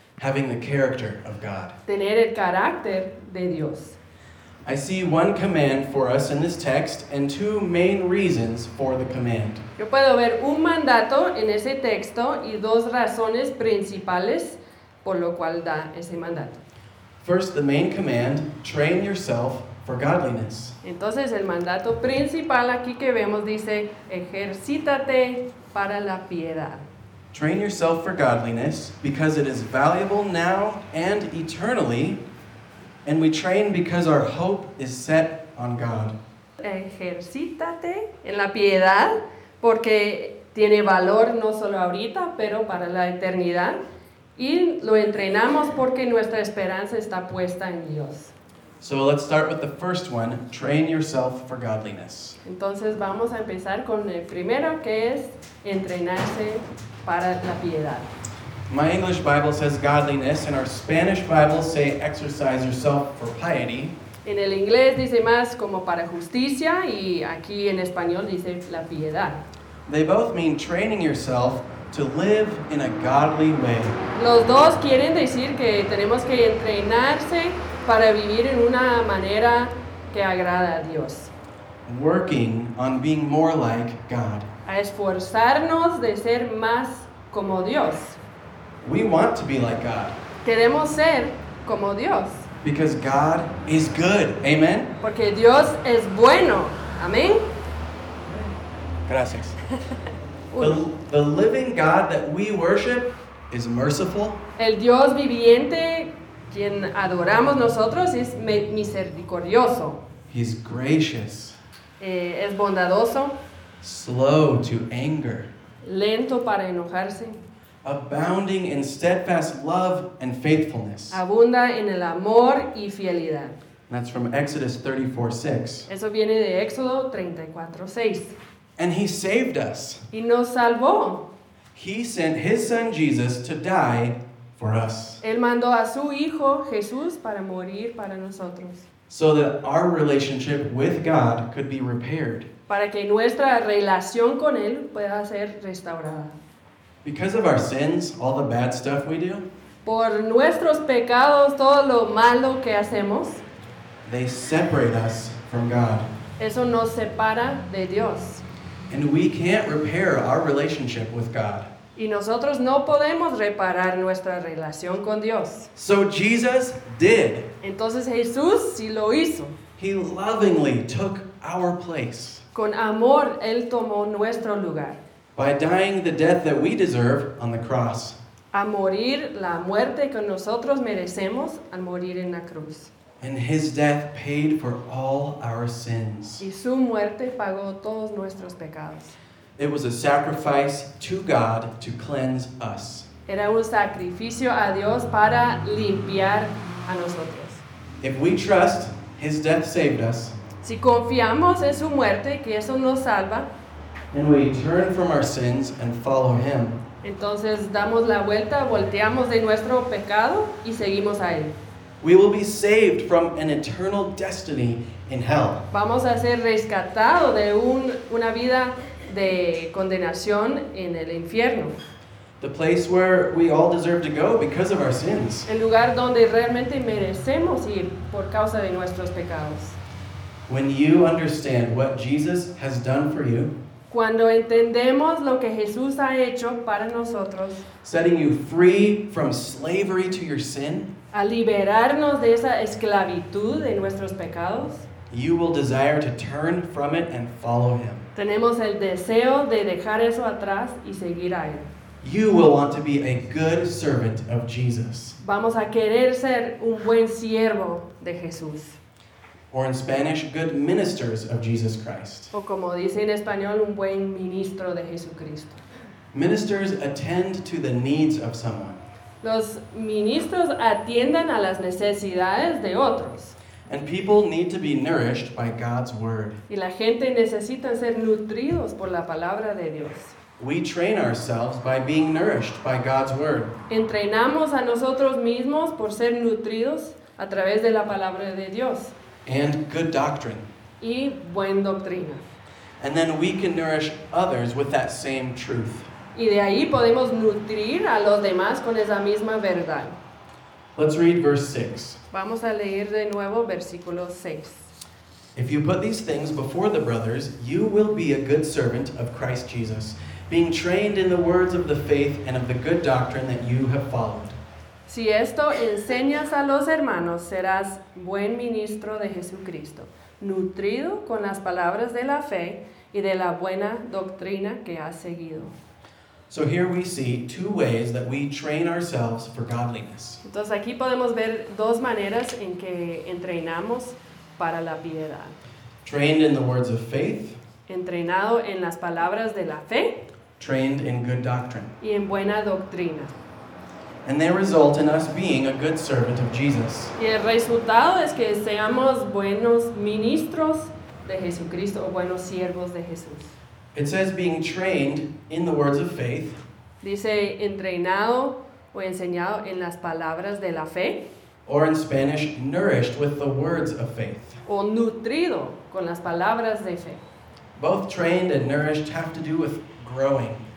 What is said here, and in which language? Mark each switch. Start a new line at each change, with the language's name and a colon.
English: Having the character of God.
Spanish: Tener el carácter de Dios.
English: I see one command for us in this text and two main reasons for the command.
Spanish: Yo puedo ver un mandato en ese texto y dos razones principales por lo cual da ese mandato.
English: First, the main command, train yourself for godliness.
Spanish: Entonces, el mandato principal aquí que vemos dice, ejercítate para la piedad.
English: Train yourself for godliness because it is valuable now and eternally, and we train because our hope is set on God.
Spanish: Ejercítate en la piedad porque tiene valor no solo ahorita, pero para la eternidad, y lo entrenamos porque nuestra esperanza está puesta en Dios.
English: So let's start with the first one, train yourself for godliness.
Spanish: Entonces vamos a empezar con el primero que es entrenarse para la piedad.
English: My English Bible says godliness and our Spanish Bible say exercise yourself for piety.
Spanish: En el inglés dice más como para justicia y aquí en español dice la piedad.
English: They both mean training yourself to live in a godly way.
Spanish: Los dos quieren decir que tenemos que entrenarse para vivir en una manera que agrada a Dios.
English: Working on being more like God.
Spanish: A esforzarnos de ser más como Dios.
English: We want to be like God.
Spanish: Queremos ser como Dios.
English: Because God is good. Amen.
Spanish: Porque Dios es bueno. Amén. Gracias.
English: The living God that we worship is merciful.
Spanish: El Dios viviente quien adoramos nosotros es misericordioso.
English: He's gracious.
Spanish: Es bondadoso.
English: Slow to anger.
Spanish: Lento para enojarse.
English: Abounding in steadfast love and faithfulness.
Spanish: Abunda en el amor y fidelidad.
English: That's from Exodus 34:6.
Spanish: Eso viene de Éxodo 34:6.
English: And he saved us.
Spanish: Y nos salvó.
English: He sent his son Jesus to die for us.
Spanish: Él mandó a su hijo Jesús para morir para nosotros.
English: So that our relationship with God could be repaired.
Spanish: Para que nuestra relación con él pueda ser restaurada.
English: Because of our sins, all the bad stuff we do.
Spanish: Por nuestros pecados, todo lo malo que hacemos.
English: They separate us from God.
Spanish: Eso nos separa de Dios.
English: And we can't repair our relationship with God.
Spanish: Y nosotros no podemos reparar nuestra relación con Dios.
English: So Jesus did.
Spanish: Entonces Jesús sí lo hizo.
English: He lovingly took our place.
Spanish: Con amor, Él tomó nuestro lugar.
English: By dying the death that we deserve on the cross.
Spanish: A morir la muerte que nosotros merecemos al morir en la cruz.
English: And his death paid for all our sins.
Spanish: Y su muerte pagó todos nuestros pecados.
English: It was a sacrifice to God to cleanse us.
Spanish: Era un sacrificio a Dios para limpiar a nosotros.
English: If we trust, his death saved us.
Spanish: Si confiamos en su muerte, que eso nos salva.
English: And we turn from our sins and follow him.
Spanish: Entonces damos la vuelta, volteamos de nuestro pecado y seguimos a él.
English: We will be saved from an eternal destiny in hell.
Spanish: Vamos a ser rescatados de una vida de condenación en el infierno.
English: The place where we all deserve to go because of our sins.
Spanish: El lugar donde realmente merecemos ir por causa de nuestros pecados.
English: When you understand what Jesus has done for you,
Spanish: cuando entendemos lo que Jesús ha hecho para nosotros,
English: setting you free from slavery to your sin,
Spanish: a liberarnos de esa esclavitud de nuestros pecados,
English: you will desire to turn from it and follow him.
Spanish: Tenemos el deseo de dejar eso atrás y seguir a él.
English: You will want to be a good servant of Jesus.
Spanish: Vamos a querer ser un buen siervo de Jesús.
English: Or in Spanish, good ministers of Jesus Christ.
Spanish: O como dice en español, un buen ministro de Jesucristo.
English: Ministers attend to the needs of someone.
Spanish: Los ministros atienden a las necesidades de otros.
English: And people need to be nourished by God's word.
Spanish: Y la gente necesita ser nutridos por la palabra de Dios.
English: We train ourselves by being nourished by God's word.
Spanish: Entrenamos a nosotros mismos por ser nutridos a través de la palabra de Dios.
English: And good doctrine.
Spanish: Y buena doctrina.
English: And then we can nourish others with that same truth.
Spanish: Y de ahí podemos nutrir a los demás con esa misma verdad.
English: Let's read verse 6.
Spanish: Vamos a leer de nuevo versículo 6.
English: If you put these things before the brothers, you will be a good servant of Christ Jesus, being trained in the words of the faith and of the good doctrine that you have followed.
Spanish: Si esto enseñas a los hermanos, serás buen ministro de Jesucristo, nutrido con las palabras de la fe y de la buena doctrina que has seguido.
English: So here we see two ways that we train ourselves for godliness.
Spanish: Entonces aquí podemos ver dos maneras en que entrenamos para la piedad.
English: Trained in the words of faith.
Spanish: Entrenado en las palabras de la fe.
English: Trained in good doctrine.
Spanish: Y en buena doctrina.
English: And they result in us being a good servant of Jesus.
Spanish: Y el resultado es que seamos buenos ministros de Jesucristo o buenos siervos de Jesús.
English: It says being trained in the words of faith.
Spanish: Dice entrenado o enseñado en las palabras de la fe.
English: Or in Spanish, nourished with the words of faith.
Spanish: O nutrido con las palabras de fe.
English: Both trained and nourished have to do with growing.